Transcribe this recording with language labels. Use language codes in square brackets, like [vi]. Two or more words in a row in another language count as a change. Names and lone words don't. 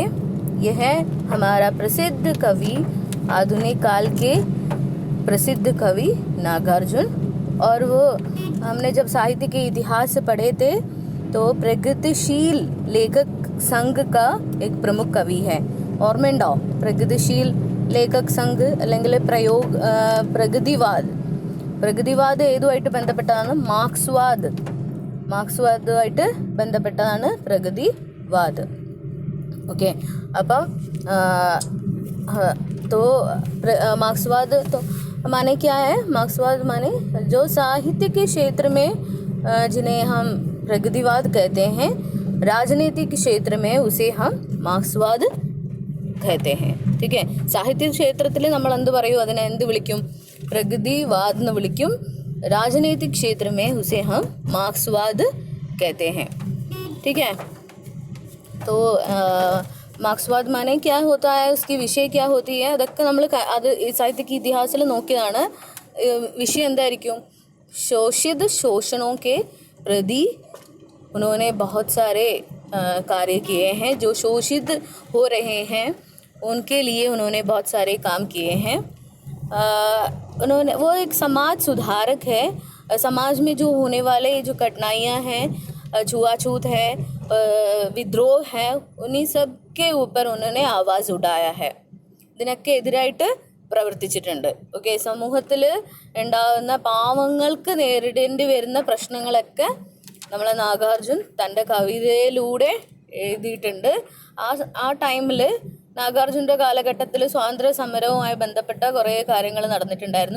[hi] यह है हमारा प्रसिद्ध कवि, आधुनिक काल के प्रसिद्ध कवि नागार्जुन। और वो हमने जब साहित्य के इतिहास से पढ़े थे तो प्रगतिशील लेखक संघ का एक प्रमुख कवि है। [ml] ഓർമ്മയുണ്ടോ? പ്രഗതിശീൽ ലേഖക് സംഘ് അല്ലെങ്കിൽ പ്രഗതിവാദ് ഏതുമായിട്ട് ബന്ധപ്പെട്ടതാണ്? മാർക്സ്വാദുമായിട്ട് ബന്ധപ്പെട്ടതാണ് പ്രഗതിവാദ്. ഓക്കെ, അപ്പം [hi] तो मार्क्सवाद तो माने क्या है? मार्क्सवाद माने जो साहित्य के क्षेत्र में जिन्हें हम प्रगतिवाद कहते हैं, राजनीतिक क्षेत्र में उसे हम മാർക്സ്വാദ് कहते हैं. ठीक है, [ml] സാഹിത്യ ക്ഷേത്രത്തിൽ നമ്മൾ എന്ത് പറയും? അതിനെ എന്ത് വിളിക്കും? പ്രഗതിവാദ് എന്ന് വിളിക്കും. [hi] राजनीतिक क्षेत्र में उसे हम मार्क्सवाद कहते हैं. ठीक है, तो मार्क्सवाद माने क्या होता है, उसकी विषय क्या होती है, [ml] അതൊക്കെ നമ്മൾ അത് സാഹിത്യക്ക് ഇതിഹാസത്തിൽ നോക്കിയതാണ്. विषय എന്തായിരിക്കും? [hi] शोषित शोषणों के प्रति उन्होंने बहुत सारे कार्य किए हैं. जो शोषित हो रहे हैं उनके लिए उन्होंने बहुत सारे काम किए हैं. वो एक समाज सुधारक है. समाज में जो होने वाले जो कठिनाइयाँ हैं, छुआछूत है, വിദ്രോഹ है, उन्हीं सब के ऊपर उन्होंने आवाज़ उठाया है. [ml] ഇതിനൊക്കെ എതിരായിട്ട് പ്രവർത്തിച്ചിട്ടുണ്ട്. ഓക്കെ, സമൂഹത്തിൽ ഉണ്ടാകുന്ന പാവങ്ങൾക്ക് നേരിടേണ്ടി വരുന്ന പ്രശ്നങ്ങളൊക്കെ നമ്മളെ നാഗാർജുൻ തൻ്റെ കവിതയിലൂടെ എഴുതിയിട്ടുണ്ട്. ആ ടൈമിൽ നാഗാർജുൻ്റെ കാലഘട്ടത്തിൽ സ്വാതന്ത്ര്യ സമരവുമായി ബന്ധപ്പെട്ട കുറേ കാര്യങ്ങൾ നടന്നിട്ടുണ്ടായിരുന്നു.